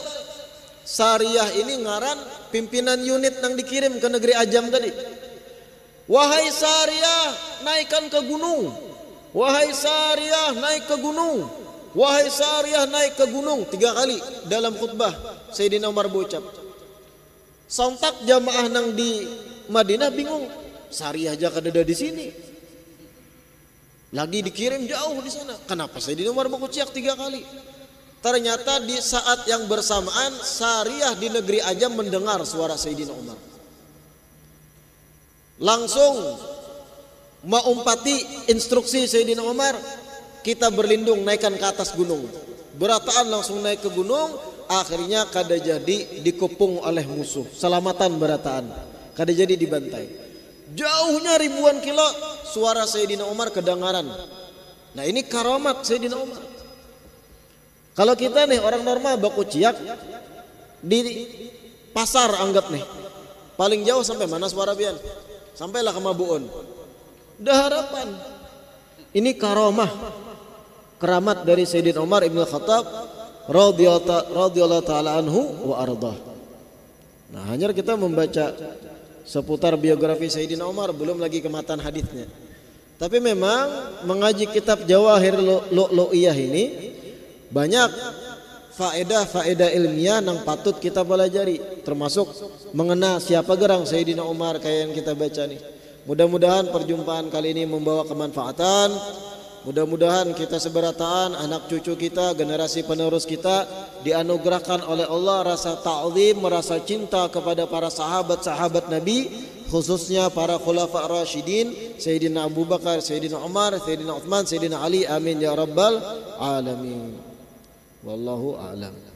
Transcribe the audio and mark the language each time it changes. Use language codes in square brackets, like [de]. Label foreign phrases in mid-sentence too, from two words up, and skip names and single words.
[bjn] Sariyah ini ngaran pimpinan unit yang dikirim ke negeri Ajam tadi. [id] Wahai Sariyah, naikkan ke gunung. Wahai Sariyah, naik ke gunung. Wahai Sariyah, naik ke gunung. 3 kali dalam khutbah Sayyidina Umar berucap. [bjn] Sontak jamaah nang di Madinah bingung, Sariyah aja kadada di sini, lagi dikirim jauh di sana. [id] Kenapa Sayyidina Umar berucap 3 kali? Ternyata di saat yang bersamaan Sariyah di negeri Ajam mendengar suara Sayyidina Umar. Langsung mengumpati instruksi Sayyidina Umar, kita berlindung naikkan ke atas gunung. [bjn] Berataan langsung naik ke gunung. Akhirnya kada jadi dikepung oleh musuh. Selamatan berataan, kada jadi dibantai. Jauhnya ribuan kilo suara Sayyidina Umar kedengaran. Nah ini karamat Sayyidina Umar. Kalau kita nih orang normal baku ciak di pasar, anggap nih paling jauh sampai mana suara bian? [id] Sampailah ke Mabuun. Udah harapan. Ini karamah, keramat dari Sayyidina Umar Ibn Khattab [ar] رضي الله تعالى عنه وأرضاه. [id] Nah, hanya kita membaca seputar biografi Sayyidina Umar, belum lagi kematan hadisnya. Tapi memang mengaji kitab Jawahir Lu'lu'iyah ini banyak faedah-faedah ilmiah yang patut kita pelajari, termasuk mengenal siapa gerang Sayyidina Umar kayak yang kita baca nih. Mudah-mudahan perjumpaan kali ini membawa kemanfaatan. Mudah-mudahan kita seberataan, anak cucu kita, generasi penerus kita dianugerahkan oleh Allah rasa ta'zim, merasa cinta kepada para sahabat-sahabat Nabi, khususnya para [ar] الخلفاء الراشدين, [id] Sayyidina Abu Bakar, Sayyidina Umar, Sayyidina Uthman, Sayyidina Ali. [ar] آمين يا رب العالمين. والله أعلم.